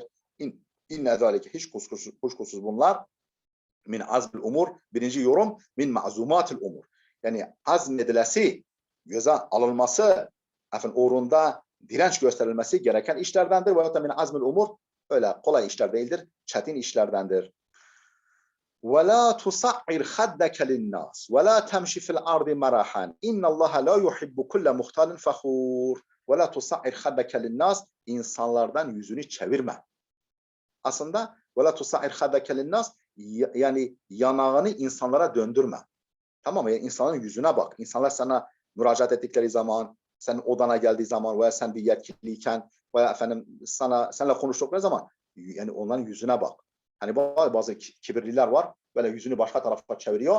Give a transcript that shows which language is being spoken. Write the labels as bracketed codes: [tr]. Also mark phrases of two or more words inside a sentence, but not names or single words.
[ar] إن ذلك, [tr] hiç kuşkusuz bunlar [ar] من عزم الأمور. [tr] Birinci yorum [ar] من معزومات الأمور. [tr] Yani azmedilesi, göze alınması, efendim uğrunda direnç gösterilmesi gereken işlerdendir. Ve hatta [ar] من عزم الأمور, [tr] öyle kolay işler değildir. Çetin işlerdendir. [ar] وَلَا تُصَعِّرْ خَدَّكَ لِلنَّاسِ وَلَا تَمْشِ فِي الْأَرْضِ مَرَحًا إِنَّ اللّٰهَ لَا يُحِبُّ كُلَّ مُخْتَالٍ فَخُورٍ وَلَا تُصَعِّرْ خَدَّكَ لِلنَّاسِ [tr] İnsanlardan yüzünü çevirme. Aslında [ar] وَلَا تُصَعِّرْ خَدَّكَ لِلنَّاسِ [tr] yani yanağını insanlara döndürme. Tamam mı? Yani insanların yüzüne bak. İnsanlar sana müracaat ettikleri zaman, senin odana geldiği zaman veya sen bir yetkiliyken veya efendim seninle konuştukları zaman yani onların yüzüne bak. Hani bazı kibirliler var. Böyle yüzünü başka tarafa çeviriyor.